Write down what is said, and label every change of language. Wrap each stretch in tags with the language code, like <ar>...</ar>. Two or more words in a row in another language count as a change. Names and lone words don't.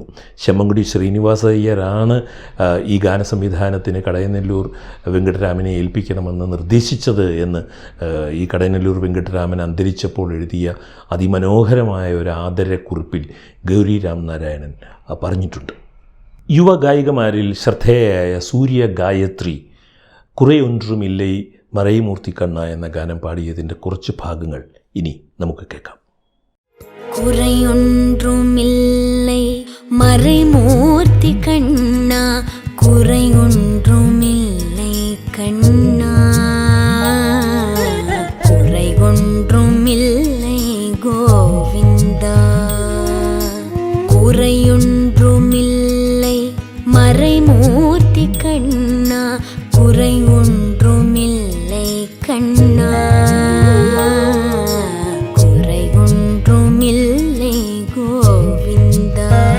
<ml>ശമ്മൻകുടി ശ്രീനിവാസ അയ്യരാണ് ഈ ഗാന സംവിധാനത്തിന് കടയനെല്ലൂർ വെങ്കിട്ടരാമനെ ഏൽപ്പിക്കണമെന്ന് നിർദ്ദേശിച്ചത് എന്ന് ഈ കടയനെല്ലൂർ വെങ്കിട്ടരാമൻ അന്തരിച്ചപ്പോൾ എഴുതിയ അതിമനോഹരമായ ഒരു ആദരക്കുറിപ്പിൽ ഗൗരി രാംനാരായണൻ പറഞ്ഞിട്ടുണ്ട്. യുവഗായികമാരിൽ ശ്രദ്ധേയയായ സൂര്യ ഗായത്രി കുറെയൊன்றுമില്ലേ മറൈമൂർത്തി കണ്ണ എന്ന ഗാനം പാടിയതിൻ്റെ കുറച്ച് ഭാഗങ്ങൾ ഇനി നമുക്ക് കേൾക്കാം.</ml> <ta>குறையொன்றுமில்லை மறைமூர்த்தி கண்ணா, குறையொன்றுமில்லை கண்ணா, குறையொன்றுமில்லை கோவிந்தா, குறையொன்றுமில்லை மறைமூர்த்தி கண்ணா, குறையொன்றுமில்லை கண்ணா, குறையொன்றுமில்லை கோவிந்தா.</ta>